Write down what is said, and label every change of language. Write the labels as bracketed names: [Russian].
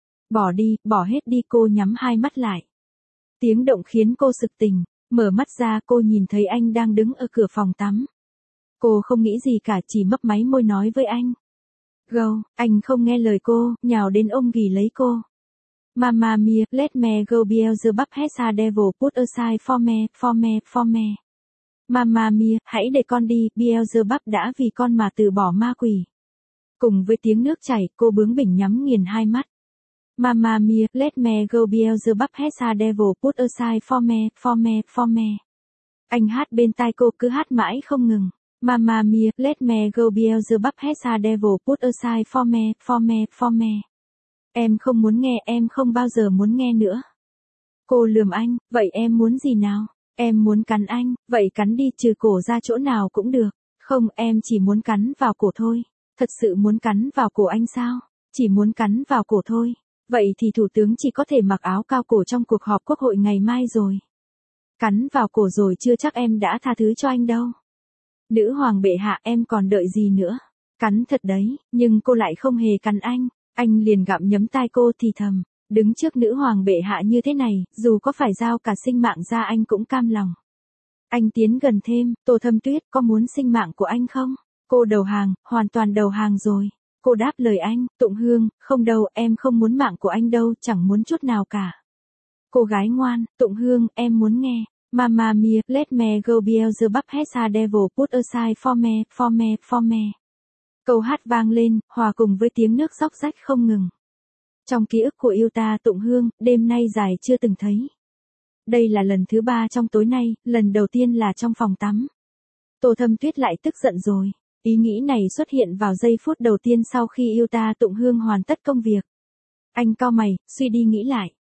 [Vietnamese] Bỏ đi, bỏ hết đi, cô nhắm hai mắt lại. Tiếng động khiến cô sực tỉnh, mở mắt ra cô nhìn thấy anh đang đứng ở cửa phòng tắm. Cô không nghĩ gì cả, chỉ mấp máy môi nói với anh. Gâu, anh không nghe lời cô, nhào đến ôm ghì lấy cô. [English] Mamma mia, let me go, Beelzebub has a devil put aside for me. [Vietnamese] Mamma mia, hãy để con đi, Beelzebub đã vì con mà từ bỏ ma quỷ. Cùng với tiếng nước chảy, cô bướng bỉnh nhắm nghiền hai mắt. [English] Mamma mia, let me go, Beelzebub has a devil put aside for me. [Vietnamese] Anh hát bên tai cô, cứ hát mãi không ngừng. [English] Mamma mia, let me go, Beelzebub has a devil put aside for me. [Vietnamese] Em không muốn nghe, em không bao giờ muốn nghe nữa. Cô lườm anh, vậy em muốn gì nào? Em muốn cắn anh, vậy cắn đi, trừ cổ ra chỗ nào cũng được. Không, em chỉ muốn cắn vào cổ thôi. Thật sự muốn cắn vào cổ anh sao? Chỉ muốn cắn vào cổ thôi. Vậy thì thủ tướng chỉ có thể mặc áo cao cổ trong cuộc họp quốc hội ngày mai rồi. Cắn vào cổ rồi chưa chắc em đã tha thứ cho anh đâu. Nữ hoàng bệ hạ, em còn đợi gì nữa? Cắn thật đấy, nhưng cô lại không hề cắn anh. Anh liền gặm nhấm tai cô thì thầm. Đứng trước nữ hoàng bệ hạ như thế này, dù có phải giao cả sinh mạng ra anh cũng cam lòng. Anh tiến gần thêm, Tô Thâm Tuyết, có muốn sinh mạng của anh không? Cô đầu hàng, hoàn toàn đầu hàng rồi. Cô đáp lời anh, Tụng Hương, không đâu, em không muốn mạng của anh đâu, chẳng muốn chút nào cả. Cô gái ngoan, Tụng Hương, em muốn nghe. [English] Mamma mia, let me go, Beelzebub has a devil put aside for me. [Vietnamese] Câu hát vang lên, hòa cùng với tiếng nước róc rách không ngừng. Trong ký ức của Yuta Tụng Hương, đêm nay dài chưa từng thấy. Đây là lần thứ ba trong tối nay, lần đầu tiên là trong phòng tắm. Tô Thâm Tuyết lại tức giận rồi. Ý nghĩ này xuất hiện vào giây phút đầu tiên sau khi Yuta Tụng Hương hoàn tất công việc. Anh cau mày, suy đi nghĩ lại.